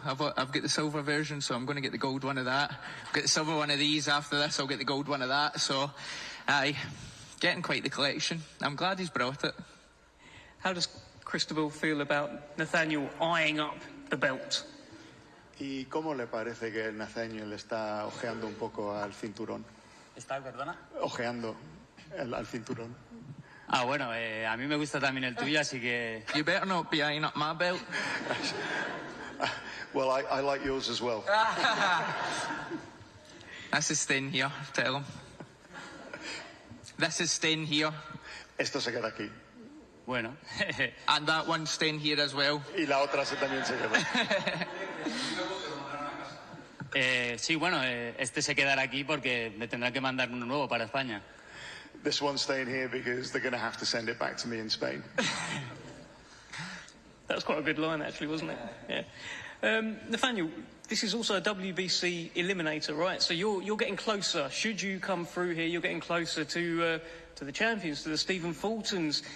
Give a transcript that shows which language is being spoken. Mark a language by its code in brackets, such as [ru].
[en] I've got the silver version, so I'm going to get the gold one of that. I'll get the silver one of these after this, I'll get the gold one of that, so getting quite the collection. I'm glad he's brought it. How does Cristobal feel about Nathaniel eyeing up the belt? [es] ¿Y cómo le parece que Nathaniel está ojeando un poco al cinturón? ¿Está, perdona? Ojeando al cinturón. Bueno, a mí me gusta también el tuyo, así que... [en] You better not be eyeing up my belt. Well, I like yours as well. This is staying here, tell him. This is staying here. [es] Esto se queda aquí. Bueno. [en] And that one's staying here as well. [es] Y la otra también se queda. Sí, bueno, este se quedará aquí porque me tendrán que mandar uno nuevo para España. [en] This one's staying here because they're going to have to send it back to me in Spain. That was quite a good line, actually, wasn't it? Yeah. Nathaniel, this is also a WBC eliminator, right? So you're getting closer. Should you come through here, you're getting closer to the champions, to the Stephen Fultons.